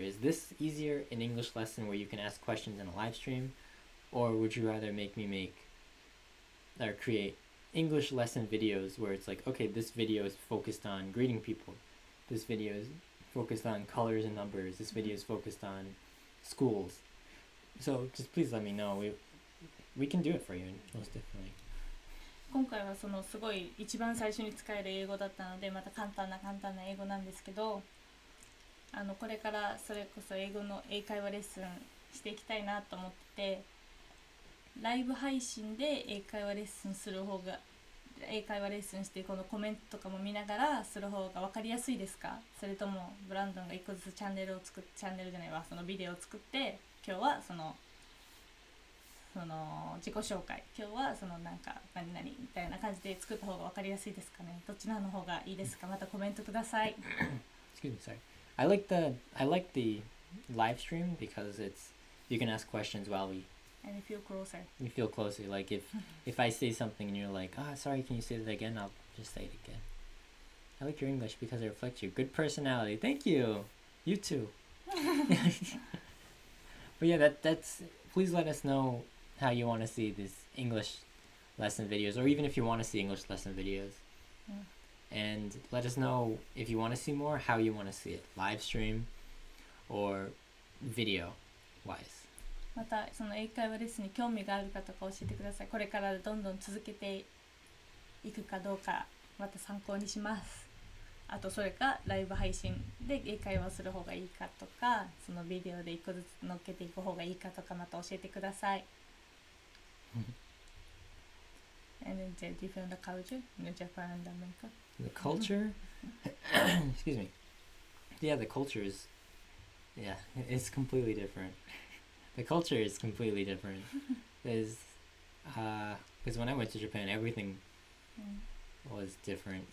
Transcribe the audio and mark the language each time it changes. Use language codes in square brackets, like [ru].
[en] Is this easier, an English lesson where you can ask questions in a live stream, or would you rather make me create English lesson videos where it's like, okay, this video is focused on greeting people, this video is focused on colors and numbers, this video is focused on schools. So just please let me know. We can do it for you, most definitely. [ja] 今回はそのすごい一番最初に使える英語だったので、また簡単な英語なんですけど、これからそれこそ英会話レッスンしていきたいなと思ってて、ライブ配信で英会話レッスンしてこのコメントとかも見ながらする方が分かりやすいですか？それともブランドンが一個ずつそのビデオを作って、今日はその自己紹介、今日はそのなんか何々みたいな感じで作った方が分かりやすいですかね。どっちの方がいいですか？またコメントください。 [en] Excuse me, sorry. I like the live stream because you can ask questions while And you feel closer. You feel closer. Like if I say something and you're like, sorry, can you say that again? I'll just say it again. I like your English because it reflects your good personality. Thank you. You too. But yeah, that's. Please let us know how you want to see these English lesson videos, or even if you want to see English lesson videos. And let us know if you want to see more, how you want to see it. Live stream or video wise. [ja] またその英会話レッスンに興味がある方が教えてください。これからどんどん続けていくかどうかまた参考にします。あとそれかライブ配信で英会話する方がいいかとか、そのビデオで一個ずつ乗っけていく方がいいかとかまた教えてください。 [en] And then the different culture in Japan and America. The culture? Excuse me. Yeah, the culture is... Yeah, it's completely different. The culture is completely different. Because when I went to Japan, everything was different.